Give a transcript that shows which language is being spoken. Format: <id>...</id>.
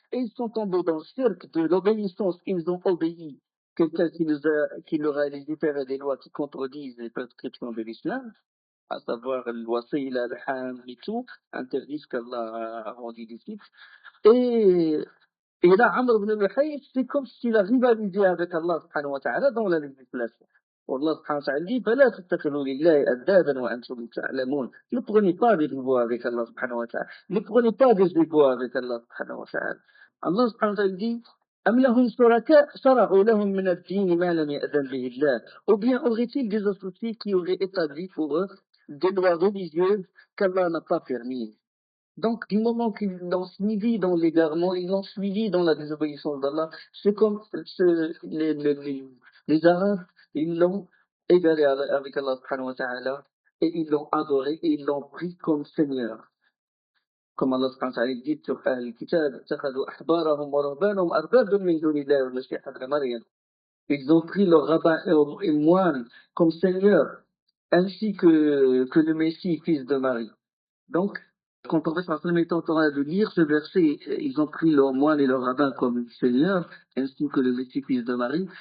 <fr>Et ils sont tombés dans le cercle de l'obéissance. Ils ont obéi quelqu'un qui leur a légiféré des lois qui contredisent les prescriptions de l'islam. à savoir le wasila, le ham et tout, interdit ce qu'Allah a rendu licite. Et, et là, Amr ibn al-Hayy, c'est comme s'il a rivalisé avec Allah subhanahu wa ta'ala dans la législation. Allah subhanahu wa ta'ala dit,</fr> <ar>فَلَا تَتَّخِذُوا لِلَّهِ أَندَادًا وَأَنْتُمْ تَعْلَمُونَ.</ar> <fr>Ne prenez pas des rivaux avec Allah subhanahu wa ta'ala. Ne prenez pas des égaux avec Allah subhanahu wa ta'ala. Allah subhanahu wa ta'ala dit,</fr> <ar>أَمْ لَهُمْ شُرَكَاءُ شَرَعُوا لَهُم مِّنَ الدِّينِ مَا لَمْ يَأْذَنْ بِهِ اللَّهُ.</ar> <fr>Ou bien aurait-il des associés qui auraient établi pour eux des lois religieuses qu'Allah n'a pas permises? Donc, du moment qu'ils l'ont suivi dans l'égarement, ils l'ont suivi dans la désobéissance d'Allah, c'est comme les Arabes, ils l'ont égaré avec Allah subhanahu wa ta'ala, et ils l'ont adoré, et ils l'ont pris comme Seigneur. Comme Allah subhanahu wa ta'ala dit sur Al-Kitab,</fr> <ar>اتخذوا أحبارهم ورهبانهم أربابا من دون الله والمسيح ابن مريم.</ar> <fr>Ils ont pris leurs rabbins et moines comme Seigneur, ainsi que le Messie, fils de Marie. Donc, quand le prophète sallam est en train de lire ce verset, ils ont pris leurs moines et leurs rabbins comme Seigneur, ainsi que le Messie fils de Marie.</fr>